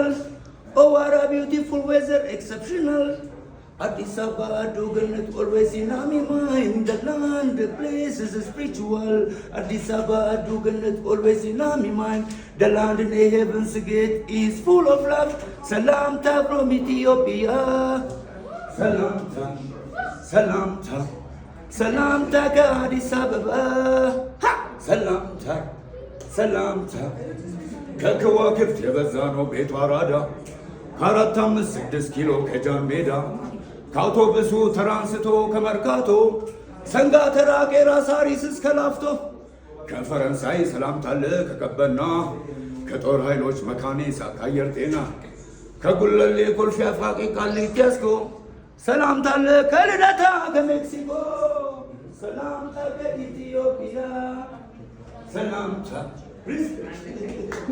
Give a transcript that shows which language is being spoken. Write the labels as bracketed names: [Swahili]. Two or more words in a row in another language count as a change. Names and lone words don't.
[English] Oh, what a beautiful weather, exceptional. Addis Ababa, Aduganat, always in my mind. The land, the place is spiritual. Addis Ababa, Aduganat, always in my mind. The land in the heavens gate is full of love. Salamta from Ethiopia. Salamta, Salamta, Salamta ka Addis Ababa. Ha! Salamta, Salamta. [Amharic] ከከዋክብት የበዛ ነው ቤቷ አራዳ ከአራት አምስት 6 ኪሎ ከጃን ሜዳ ከአውቶቡሱ ተራንስቶ ከመርካቶ ሰንጋ ተራ ቄራ ሳሪስ እስከ ላፍቶ ከፈረንሳይ ሰላምታለ ከቀበና ከጦር ኃይሎች መካኒሳ ከአየር ጤና ከጉለሌ ኮልፌ አፋቂ ቃሊቲ ያስኮ ሰላምታለ ከልደታ ከሜክሲኮ ሰላምታ ከኢትዮጵያ ሰላምታ